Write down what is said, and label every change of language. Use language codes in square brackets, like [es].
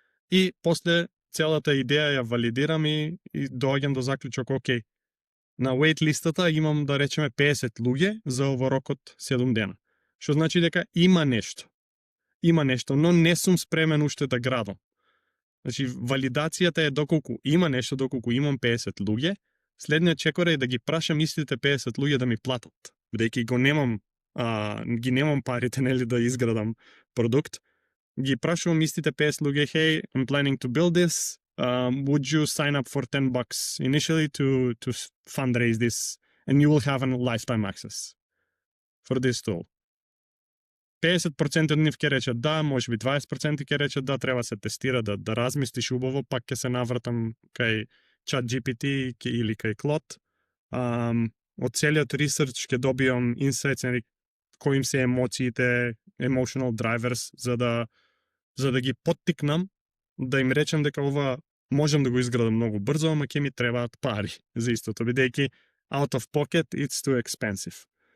[mk] И после целата идеја ја валидирам и доаѓам до заклучок, окей, на wait листата имам да речеме 50 луѓе за ово рокот 7 дена. Што значи дека има нешто. Има нешто, но не сум спремен уште да градам. Значи, валидацијата е доколку има нешто, доколку имам 50 луѓе, следниот чекор е да ги прашам истите 50 луѓе да ми платат. Бидејќи ги немам парите, нели, да изградам продукт, ги прашувам истите 50 луѓе, [en] hey, I'm planning to build this, would you sign up for $10 initially to fundraise this, and you will have a lifetime access for this tool. [mk] 50% од нив ќе речат да, можеби 20% ќе речат да, треба се тестира, да размислиш убаво, пак ќе се навратам кај ChatGPT или кај Claude. Од целиот ресерч ќе добиам инсайт, кои им се емоциите, emotional drivers, за да ги поттикнам, да им речем дека ова можам да го изградам многу брзо, ама ќе ми требаат пари за истото, бидејќи [en] out of pocket it's too expensive.